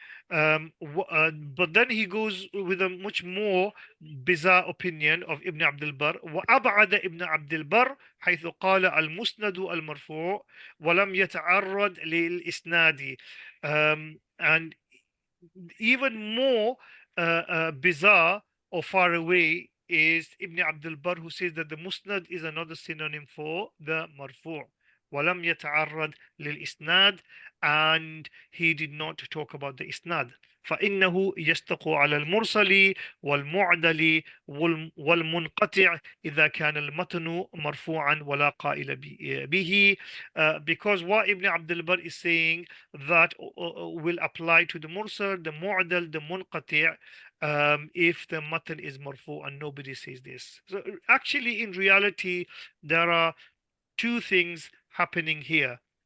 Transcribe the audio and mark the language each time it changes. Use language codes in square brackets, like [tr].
[en] But then he goes with a much more bizarre opinion of Ibn Abdul Barr. [ar] وأبعد ابن عبد البر حيث قال المسند المرفوع ولم يتعرض للإسناد. [en] And even more bizarre or far away is Ibn Abdul Barr, who says that the musnad is another synonym for the marfu'. [ar] ولم يتعرض للإسناد, [en] and he did not talk about the isnad. [ar] فإنه يشتق على المرسل والمعدل والمنقطع إذا كان المتن مرفوعا ولا قائل به. [en] Because what Ibn Abdul Barr is saying, that will apply to the mursal, the mu'dal, the munqati', if the matan is marfu, and nobody says this. So actually, in reality, there are two things happening here.